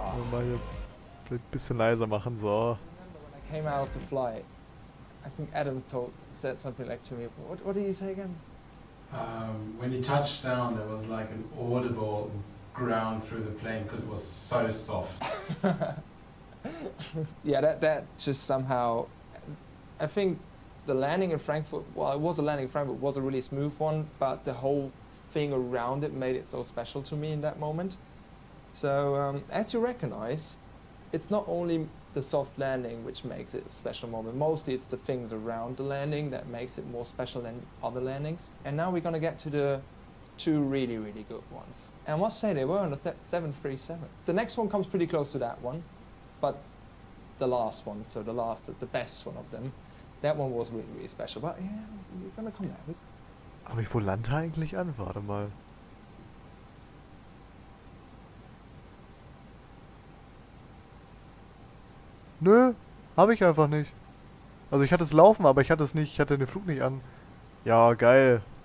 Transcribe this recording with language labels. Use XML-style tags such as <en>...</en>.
<de>Mal hier ein bisschen leiser machen, so.</de> <en>When I came out to fly, I think Adam said something like to me, what did you say again? When you touched down, there was like an audible ground through the plane because it was so soft. Yeah, that just somehow, I think the landing in Frankfurt, well, it was a landing in Frankfurt, was a really smooth one, but the whole thing around it made it so special to me in that moment. So as you recognize, it's not only the soft landing which makes it a special moment. Mostly it's the things around the landing that makes it more special than other landings. And now we're going to get to the two really, really good ones. And I must say they were on the 737. The next one comes pretty close to that one, but the last one, so the best one of them, that one was really, really special. But yeah, we're going to come back with.</en> <de>Aber wo landet er eigentlich an? Warte mal. Nö, habe ich einfach nicht. Also ich hatte es laufen, aber ich hatte es nicht, ich hatte den Flug nicht an. Ja, geil.</de>